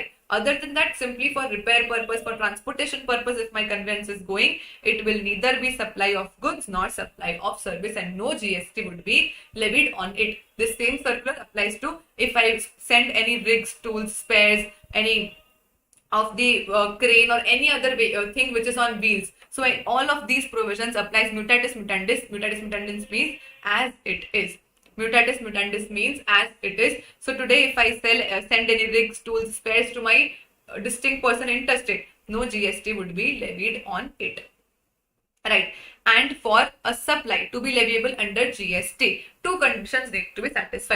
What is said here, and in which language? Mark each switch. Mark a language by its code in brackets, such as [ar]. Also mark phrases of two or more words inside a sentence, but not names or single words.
[en] Other than that, simply for repair purpose, for transportation purpose, if my conveyance is going, it will neither be supply of goods nor supply of service and no GST would be levied on it. This same circular applies to if I send any rigs, tools, spares, any of the crane or any other thing which is on wheels. So all of these provisions applies [la] mutatis mutandis. Mutatis mutandis [en] means as it is. [la] Mutatis mutandis [en] means as it is. So today if I send any rigs, tools, spares to my distinct person interstate, no GST would be levied on it. Right. And for a supply to be leviable under GST, two conditions need to be satisfied.